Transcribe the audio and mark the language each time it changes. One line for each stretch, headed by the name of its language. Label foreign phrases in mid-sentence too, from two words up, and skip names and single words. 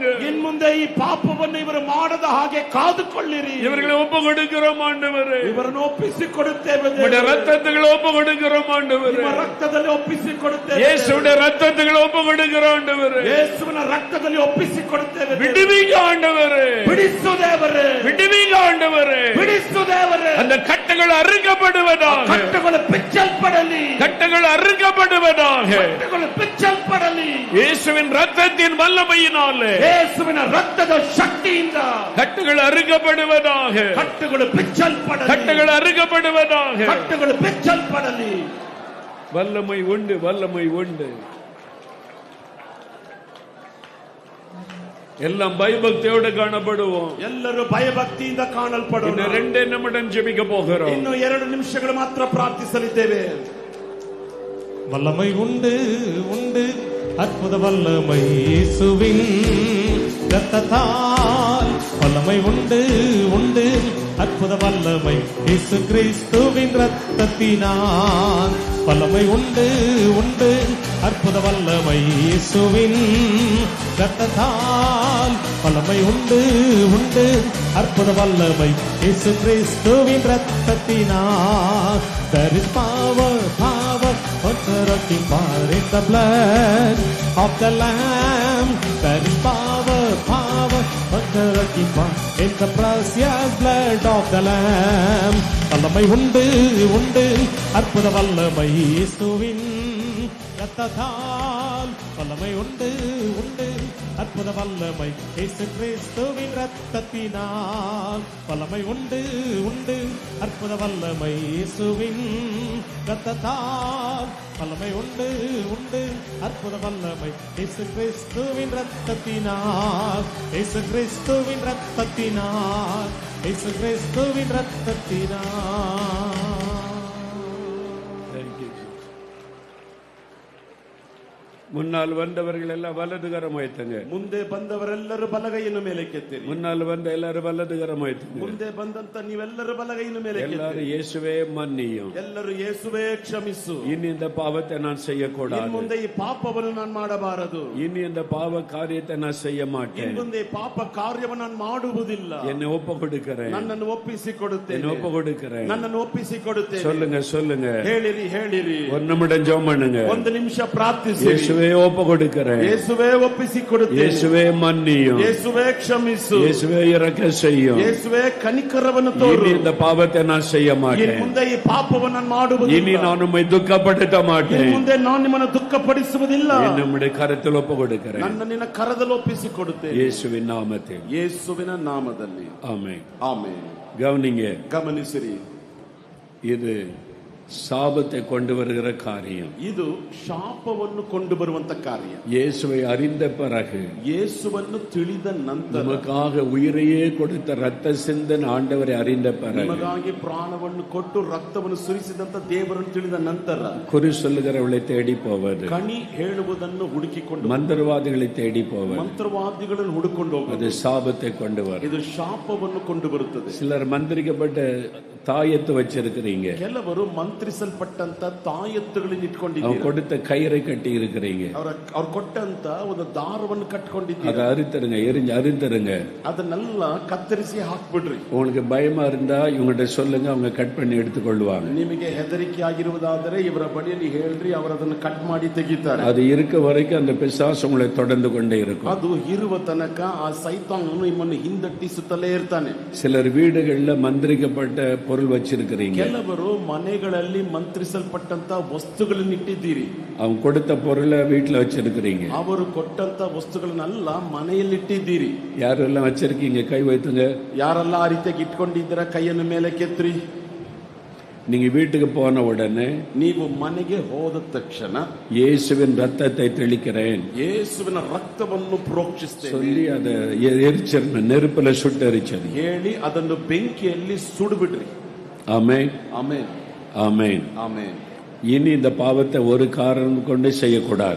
Kannada: ಇನ್ ಮುಂದೆ ಈ ಪಾಪವನ್ನು ಇವರು ಮಾಡದ ಹಾಗೆ ಕಾದುಕೊಳ್ಳಿರಿ.
Tamil: இவர்களை ஒப்பு கொடுக்கிறோம் ஆண்டவரೇ,
Kannada: ಇವರನ್ನು ಒಪ್ಪಿಸಿಕೊಡುತ್ತೇವೆ
Tamil: உடைய
Kannada: ದೇವರೇ.
Tamil: ரத்தத்துகளை ஒப்பு கொடுக்கிறோம் ஆண்டவரே,
Kannada: ನಿಮ್ಮ ರಕ್ತದಲ್ಲಿ ಒಪ್ಪಿಸಿಕೊಡುತ್ತೇವೆ.
Tamil: இயேசுடைய ரத்தத்துகளை ஒப்பு கொடுக்கிறோம் ஆண்டவரே,
Kannada: ಯೇಸುವಿನ ರಕ್ತದಲ್ಲಿ ಒಪ್ಪಿಸಿಕೊಡುತ್ತೇವೆ ದೇವರೇ.
Tamil: விடுவீங்க ஆண்டவரே,
Kannada: ಬಿಡಿಸು ದೇವರೇ.
Tamil: விடுவீங்க ஆண்டவரே.
Kannada: ಬಿಡಿಸು ದೇವರೇ.
Tamil: அந்த கட்டுகள் அறுக்கப்படுவதாக,
Kannada: ಕಟ್ಟುಗಳು ಬಿಚ್ಚಲ್ಪಡಲಿ.
Tamil: கட்டுகள் அறுக்கப்படுவதாக,
Kannada: ಕಟ್ಟುಗಳು ಬಿಚ್ಚಲ್ಪಡಲಿ.
Tamil: இயேசுவின் ரத்தத்தின் வல்லமையினாலே
Kannada: ಯೇಸುವಿನ ರಕ್ತದ ಶಕ್ತಿಯಿಂದ
Tamil: கட்டுகள் அறுக்கப்படுவதாக,
Kannada: ಕಟ್ಟುಗಳು ಬಿಚ್ಚಲ್ಪಡಲಿ.
Tamil: கட்டுகள் அறுக்கப்படுவதாக.
Kannada: ಕಟ್ಟುಗಳು ಬಿಚ್ಚಲ್ಪಡಲಿ.
Tamil: வல்லமை உண்டு, வல்லமை உண்டு. எல்லாம் பயபக்தியோடு காணப்படுவோம்.
Kannada: ಎಲ್ಲರೂ ಭಯಭಕ್ತಿಯಿಂದ ಕಾಣಲ್ಪಡೋಣ.
Tamil: இன்னும் 2 நிமிடம் ஜெபிக்க போகிறோம்.
Kannada: ಇನ್ನು 2 ನಿಮಿಷಗಳು ಮಾತ್ರ ಪ್ರಾರ್ಥಿಸಲಿದ್ದೇವೆ.
Tamil: வல்லமை உண்டு உண்டு, அற்புத வல்லமை இயேசுவின் இரத்தத்தால். வல்லமை உண்டு உண்டு, அற்புத வல்லமை இயேசு கிறிஸ்துவின் இரத்தத்தினால். வல்லமை உண்டு உண்டு, அற்புத வல்லமை இயேசுவின் இரத்தத்தால். வல்லமை உண்டு உண்டு, அற்புத வல்லமை இயேசு கிறிஸ்துவின் இரத்தத்தினால்.
English: There is power, power, working power in the blood of the Lamb. There is power, power, working power in the precious blood of the Lamb.
Tamil: வல்லமை உண்டு உண்டு, அற்புத வல்லமை இயேசுவின் ரத்தத்தால் வல்லமை உண்டு உண்டு அற்புத வல்லமை இயேசு கிறிஸ்துவின் ரத்தத்தினால் வல்லமை உண்டு உண்டு அற்புத வல்லமை இயேசுவின் ரத்தத்தால் வல்லமை உண்டு உண்டு அற்புத வல்லமை இயேசு கிறிஸ்துவின் ரத்தத்தினால் இயேசு கிறிஸ்துவின் ரத்தத்தினால் இயேசு கிறிஸ்துவின் ரத்தத்தினால். முன்னால் வந்தவர்கள் எல்லாம் வலதுகரம் வைத்தங்க.
Kannada: ಮುಂದೆ ಬಂದವರೆಲ್ಲರೂ ಬಲಗೈಯನ್ನು ಮೇಲಕ್ಕೆತ್ತಿರಿ.
Tamil: முன்னால் வந்த எல்லாரும் வலதுகரம் வைத்தங்க.
Kannada: ಮುಂದೆ ಬಂದಂತ ನೀವೆಲ್ಲರೂ ಬಲಗೈಯನ್ನು ಮೇಲಕ್ಕೆತ್ತಿರಿ.
Tamil: எல்லாரும் இயேசுவே மன்னியும்.
Kannada: ಎಲ್ಲರೂ ಯೇಸುವೇ ಕ್ಷಮಿಸು.
Tamil: இனி இந்த பாவத்தை நான் செய்யக்கூடாது.
Kannada: ಇನ್ನು ಮುಂದೆ ಈ ಪಾಪವನ್ನು ನಾನು ಮಾಡಬಾರದು.
Tamil: இனி இந்த பாவ காரியத்தை நான் செய்ய மாட்டேன்.
Kannada: ಇನ್ನು ಮುಂದೆ ಈ ಪಾಪ ಕಾರ್ಯವನ್ನು ನಾನು ಮಾಡುವುದಿಲ್ಲ.
Tamil: என்னை ஒப்பு கொடுக்கிறேன்.
Kannada: ನನ್ನನ್ನು ಒಪ್ಪಿಸಿಕೊಡುತ್ತೇನೆ.
Tamil: என்னை ஒப்பு கொடுக்கிறேன்.
Kannada: ನನ್ನನ್ನು ಒಪ್ಪಿಸಿಕೊಡುತ್ತೇನೆ.
Tamil: சொல்லுங்க சொல்லுங்க.
Kannada: ಹೇಳಿರಿ ಹೇಳಿರಿ.
Tamil: ஒரு நிமிடம் ஜெபம் பண்ணுங்க.
Kannada: ಒಂದು ನಿಮಿಷ ಪ್ರಾರ್ಥಿಸಿ.
Tamil: இயேசுவே ஒப்பு கொடுக்கிறேன்.
Kannada: இயேசுவே ಒಪ್ಪಿಸಿಕೊಡುತ್ತೇನೆ.
Tamil: இயேசுவே மன்னியும்.
Kannada: இயேசுவே ಕ್ಷಮಿಸು.
Tamil: இயேசுவே இரக்கம் செய்யும்.
Kannada: இயேசுவே கனிಕರವನ್ನು ತೋರು.
Tamil: இனி இந்த பாவத்தை நான் செய்ய மாட்டேன்.
Kannada: ಇನ್ನು ಮುಂದೆ ಈ ಪಾಪವನ್ನು ನಾನು ಮಾಡುವುದಿಲ್ಲ.
Tamil: இனி நான் உம்மை துக்கப்படுத்த மாட்டேன்.
Kannada: ಇನ್ನು ಮುಂದೆ ನಾನು ನಿಮ್ಮನ್ನು ದುಃಖಪಡಿಸುವುದಿಲ್ಲ.
Tamil: நம்முடைய கரத்தில் ஒப்பு கொடுக்கிறேன்.
Kannada: ನನ್ನ ನಿನ್ನ ಕರದಲ್ಲಿ ಒಪ್ಪಿಸಿಕೊಡುತ್ತೇನೆ.
Tamil: இயேசுவின் நாமத்தில்.
Kannada: ಯೇಸುವಿನ ನಾಮದಲ್ಲಿ.
Tamil: ஆமென்.
Kannada: ಆಮೆನ್.
Tamil: கவனிங்க.
Kannada: ಗಮನಿಸಿರಿ.
Tamil: இது சாபத்தை கொண்டு வருகிற காரியம்.
Kannada: ಇದು ಶಾಪವನ್ನು ಕೊಂಡು ಬರುವಂತ ಕಾರ್ಯ.
Tamil: இயேசுவை அறிந்த பிறகு,
Kannada: ಯೇಸುವನ್ನು ತಿಳಿದ ನಂತರ,
Tamil: நமக்காக உயிரையே கொடுத்த ரத்த சிந்தன் ஆண்டவரை அறிந்த பிறகு,
Kannada: ನಮಗಾಗಿ ಪ್ರಾಣವನ್ನು ಕೊಟ್ಟು ರಕ್ತವನ್ನು ಸುರಿಸಿದಂತ ದೇವರನ್ನು ತಿಳಿದ ನಂತರ,
Tamil: குறி சொல்லுகிறவளை தேடி போவது,
Kannada: ಕಣಿ ಹೇಳುವುದನ್ನು ಹುಡುಕಿಕೊಂಡು,
Tamil: மந்திரவாதிகளை தேடி போவது,
Kannada: ಮಂತ್ರವಾದಿಗಳನ್ನು ಹುಡುಕೊಂಡು ಹೋಗುವುದು,
Tamil: அது சாபத்தை கொண்டு வரும்.
Kannada: ಇದು ಶಾಪವನ್ನು ಕೊಂಡು ಬರುತ್ತದೆ.
Tamil: சிலர் மந்திரிக்கப்பட்ட தாயத்து வச்சிருக்கிறீங்க.
Kannada: ಕೆಲವರು ಮಂತ್ರಿಸಲ್ಪಟ್ಟಂತ ತಾಯತ್ತುಗಳನ್ನು ಇಟ್ಕೊಂಡಿದ್ದೀರಿ.
Tamil: அவங்க கொடுத்த கயிறை கட்டி இருக்கிறீங்க.
Kannada: ಅವ್ರು ಕೊಟ್ಟಂತ ಒಂದು ದಾರವನ್ನು ಕಟ್ಕೊಂಡಿದ್ದೀರಿ.
Tamil: அதை அறுத்தருங்க, எரிஞ்சு அறுத்தருங்க.
Kannada: ಅದನ್ನೆಲ್ಲ ಕತ್ತರಿಸಿ ಹಾಕ್ಬಿಡ್ರಿ.
Tamil: உங்களுக்கு பயமா இருந்தா இவங்ககிட்ட சொல்லுங்க, அவங்க கட் பண்ணி எடுத்துக்கொள்வாங்க.
Kannada: ನಿಮಗೆ ಹೆದರಿಕೆ ಆಗಿರುವುದಾದರೆ ಇವರ ಬಳಿಯಲ್ಲಿ ಹೇಳ್ರಿ, ಅವರು ಅದನ್ನು ಕಟ್ ಮಾಡಿ ತೆಗಿತಾರೆ.
Tamil: அது இருக்க வரைக்கும் அந்த பிசாசு உங்களை தொடர்ந்து கொண்டே இருக்கும்.
Kannada: ಅದು ಇರುವ ತನಕ ಆ ಸೈತಾನನು ನಿಮ್ಮನ್ನು ಹಿಂದಟ್ಟಿಸುತ್ತಲೇ ಇರ್ತಾನೆ.
Tamil: சிலர் வீடுகள்ல மந்திரிக்கப்பட்ட பொருள் வச்சிருக்கிறீங்க.
Kannada: ಕೆಲವರು ಮನೆಗಳಲ್ಲಿ ಮಂತ್ರಿಸಲ್ಪಟ್ಟಂತ ವಸ್ತುಗಳನ್ನು ಇಟ್ಟಿದ್ದೀರಿ.
Tamil: அவங்க கொடுத்த பொருளை வீட்டுல வச்சிருக்கிறீங்க.
Kannada: ಅವರು ಕೊಟ್ಟಂತ ವಸ್ತುಗಳನ್ನೆಲ್ಲ ಮನೆಯಲ್ಲಿ ಇಟ್ಟಿದ್ದೀರಿ.
Tamil: யாரெல்லாம் வச்சிருக்கீங்க கை வைத்துங்க.
Kannada: ಯಾರೆಲ್ಲ ಆ ರೀತಿಯಾಗಿ ಇಟ್ಕೊಂಡಿದ್ದೀರಾ ಕೈಯನ್ನು ಮೇಲೆ ಕೆತ್ರಿ.
Tamil: நீங்க வீட்டுக்கு போன உடனே,
Kannada: ನೀವು ಮನೆಗೆ ಹೋದ ತಕ್ಷಣ,
Tamil: இயேசுவின் ரத்தத்தை தெளிக்கிறேன்
Kannada: ಯೇಸುವಿನ ರಕ್ತವನ್ನು ಪ್ರೋಕ್ಷಿಸ್ತೇನೆ
Tamil: சொல்லி அதை எரிச்சிடணும், நெருப்புல சுட்டு எரிச்சது.
Kannada: ಹೇಳಿ ಅದನ್ನು ಬೆಂಕಿಯಲ್ಲಿ ಸುಡುಬಿಡ್ರಿ.
Tamil: ஆமென்
Kannada: ಆಮೆನ್.
Tamil: ஆமென்.
Kannada: ಆಮೆನ್.
Tamil: இனி இந்த பாவத்தை ஒரு காரணம் கொண்டு செய்யக்கூடாது.